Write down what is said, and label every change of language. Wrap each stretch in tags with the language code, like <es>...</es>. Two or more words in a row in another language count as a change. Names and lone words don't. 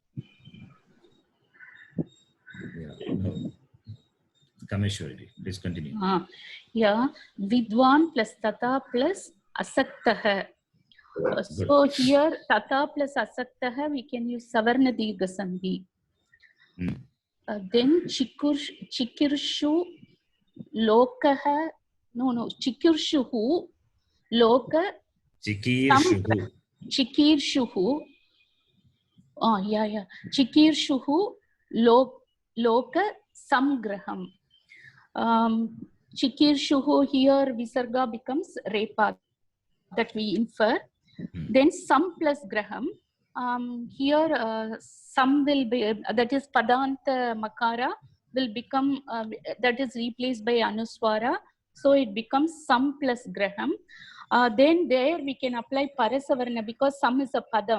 <en>Yeah. No. Kameshwari, please continue. Yeah, Vidwan plus Tata plus Asaktah. So here Tata plus Asaktah we can use</en> <sa>Savarna Dirgha Sandhi.</sa> <en>Then</en> <sa>Chikirshu Lokaha. No, Chikirshuhu Loka Chikirshuhu.</sa> <en>Oh, yeah.</en> <sa>Chikirshuhu Loka Samgraham.</sa> <en>Chikirshuhu here Visarga becomes Repa, that we infer. Then Sam plus Graham. Here Sam will be, that is</en> <sa>Padanta Makara</sa> <en>will become, that is replaced by Anuswara. So it becomes Sam plus Graham. Then there we can apply Parasavarna because Sam is a Padam.</en>